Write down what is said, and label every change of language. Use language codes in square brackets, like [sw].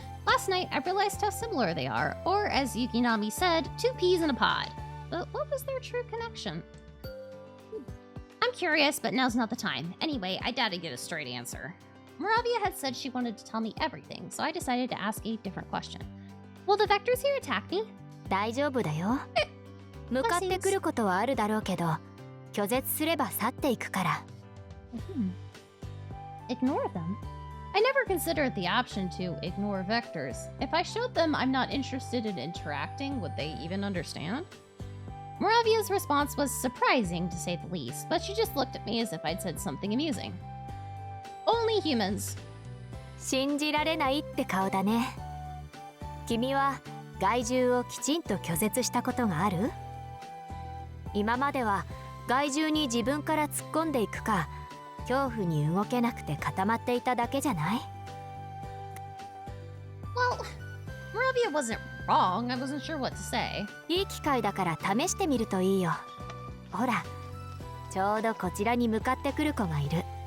[en] Last night, I realized how similar they are, or as Yukinami said, two peas in a pod. But what was their true connection? I'm curious, but now's not the time. Anyway, I doubt I'd get a straight answer. Moravia had said she wanted to tell me everything, so I decided to ask a different question. Will the vectors here attack me? [ja] 大丈夫だよ。向かってくることはあるだろうけど、拒絶すれば去っていくから。 [en] Ignore them? I never considered the option to ignore vectors. If I showed them I'm not interested in interacting, would they even understand? Moravia's response was surprising, to say the least, but she just looked at me as if I'd said something amusing. Only humans. [ja] 信じられないって顔だね。君は害獣をきちんと拒絶したことがある？今までは害獣に自分から突っ込んでいくか、恐怖に動けなくて固まっていただけじゃない？ [en] Well, Moravia wasn't wrong. I wasn't sure what to say. [ja] いい機会だから試してみるといいよ。ほら、ちょうどこちらに向かってくる子がいる。